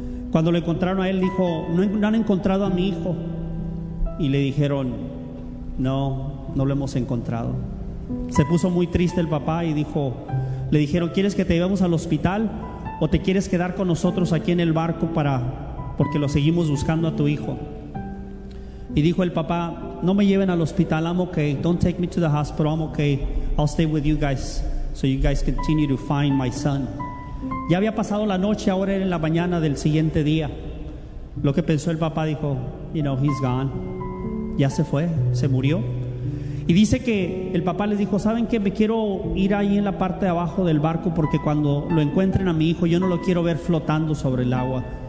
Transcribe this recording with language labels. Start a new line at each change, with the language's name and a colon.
Spanish: Cuando lo encontraron a él, dijo, no han encontrado a mi hijo. Y le dijeron, no lo hemos encontrado. Se puso muy triste el papá y le dijeron, ¿quieres que te llevemos al hospital o te quieres quedar con nosotros aquí en el barco porque lo seguimos buscando a tu hijo? Y dijo el papá, no me lleven al hospital,
English: I'm okay. Don't take me to the hospital, I'm okay. I'll stay with you guys so you guys continue to find my son.
Spanish: Ya había pasado la noche, ahora era en la mañana del siguiente día. Lo que pensó el papá, dijo,
English: he's gone.
Spanish: Ya se fue, se murió. Y dice que el papá les dijo, ¿saben qué? Me quiero ir ahí en la parte de abajo del barco, porque cuando lo encuentren a mi hijo, yo no lo quiero ver flotando sobre el agua.